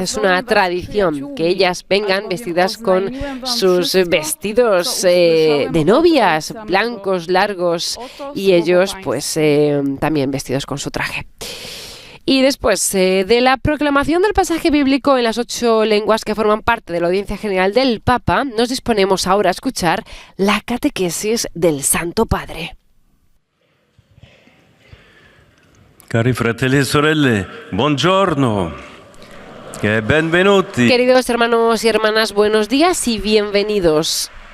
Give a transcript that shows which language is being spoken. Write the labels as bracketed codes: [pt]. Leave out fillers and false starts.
[es] Es una tradición que ellas vengan vestidas con sus vestidos de novias, blancos, largos, y ellos también vestidos con su traje. Y después de la proclamación del pasaje bíblico en las 8 lenguas que forman parte de la audiencia general del Papa, nos disponemos ahora a escuchar la catequesis del Santo Padre. [it] Cari fratelli e sorelle, buongiorno e benvenuti. [es] Queridos hermanos y hermanas, buenos días y bienvenidos.